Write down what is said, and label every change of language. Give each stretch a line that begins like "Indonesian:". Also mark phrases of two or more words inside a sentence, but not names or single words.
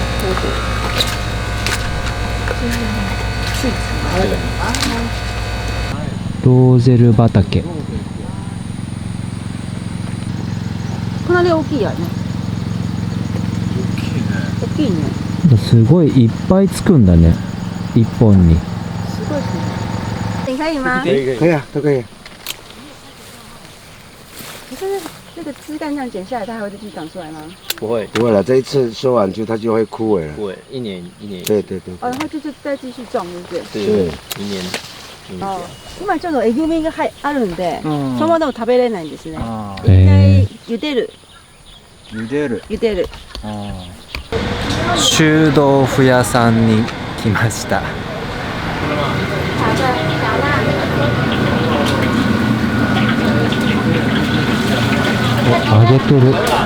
Japanese: ローゼル畑。こんなに大きいよね。大きいね。すごいいっぱいつくんだね。一本に。すごいですね。
Chinese: 你可以吗？可以啊，都可以。可是那个枝干这样剪下来，它还会继续长出来吗？不会，不会了，这一次收完它就会枯萎了。不会，一年一年。对对对。然后就是再继续种，对不对？对，明年
Japanese: 今ちょっとえぐみがあるんで、そのままでも食べれないんですね。あ一回茹でる。茹でる。茹でる。臭豆腐屋さんに来ました。揚げてる。